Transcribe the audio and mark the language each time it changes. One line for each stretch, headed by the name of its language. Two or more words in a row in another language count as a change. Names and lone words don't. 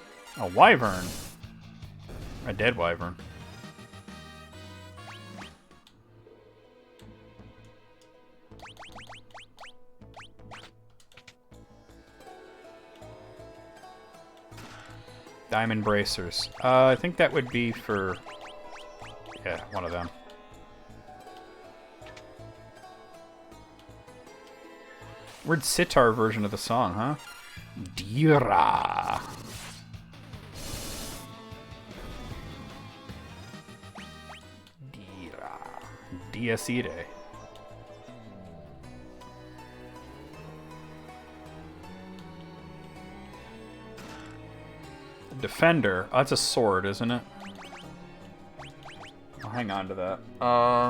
English: A wyvern. A dead wyvern. Diamond bracers. I think that would be for... Yeah, one of them. Weird sitar version of the song, huh? Dira. Dira. Dies Irae. Defender. Oh, that's a sword, isn't it? I'll hang on to that.